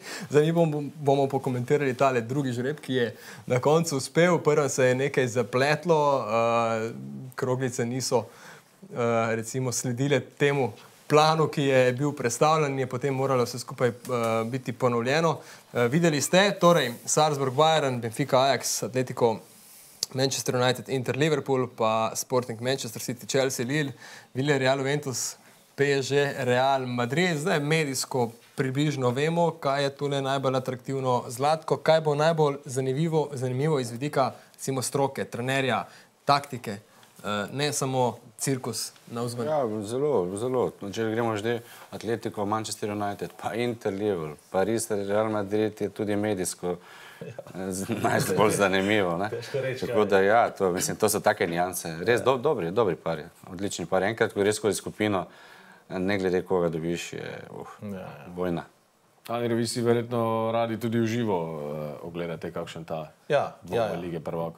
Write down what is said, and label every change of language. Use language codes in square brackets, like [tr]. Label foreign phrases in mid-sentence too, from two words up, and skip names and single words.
[sl] Za njih bomo pokomentirali tale drugi žreb, ki je na koncu uspel. Prvo se je nekaj zapletlo, kroglice niso recimo sledile temu planu, ki je bil predstavljen in je potem moralo vse skupaj biti ponovljeno. Videli ste, torej Salzburg, Bayern, Benfica, Ajax, Atletico, Manchester United, Inter, Liverpool, pa Sporting, Manchester City, Chelsea, Lille, Villarreal, Juventus, PSG, Real Madrid. Zdaj medijsko približno vemo, kaj je tule najbolj atraktivno. Zlatko, kaj bo najbolj zanimivo iz vidika recimo stroke, trenerja, taktike, ne samo cirkus na vzven? Ja, zelo. Če gremo že Atletico, Manchester United, pa Inter, Liverpool, Paris, Real Madrid je tudi medijsko najbolj zanimivo. Tako da ja, to so take nijanse. Res dobri pari, odlični pari. Enkrat, ko res skozi skupino, ne glede koga dobiš, je vojna. Amir, vi si verjetno radi tudi v živo ogledate kakšen ta dvoboj Lige prvakov.